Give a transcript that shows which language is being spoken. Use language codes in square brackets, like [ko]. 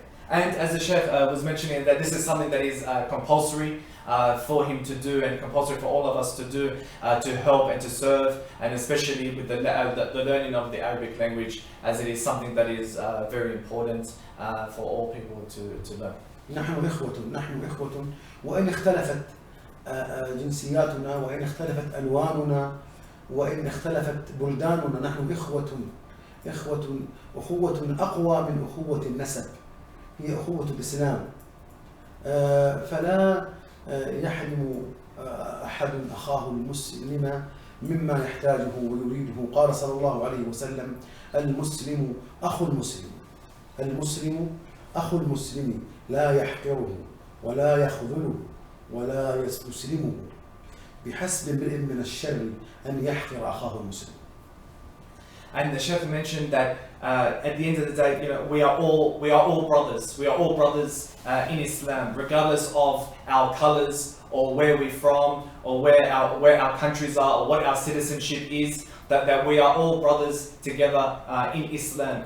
[en] And as the Sheikh was mentioning, that this is something that is compulsory for him to do, and compulsory for all of us to do, to help and to serve, and especially with the learning of the Arabic language, as it is something that is very important for all people to learn. [ar] نحن إخوة وإن اختلفت جنسياتنا، وإن اختلفت ألواننا، وإن اختلفت بلداننا، نحن أخوة أقوى من أخوة النسب، هي أخوة الإسلام. فلا يحرم أحد أخاه المسلم مما يحتاجه ويريده. قال صلى الله عليه وسلم: المسلم أخو المسلم، المسلم أخو المسلم، لا يحقره ولا يخذله ولا يستسلمه، بحسب امرئ من الشر أن يحقر أخاه المسلم. [en] And the Sheikh mentioned that at the end of the day, we are all brothers. We are all brothers in Islam, regardless of our colors or where we're from or where our countries are or what our citizenship is. That we are all brothers together in Islam.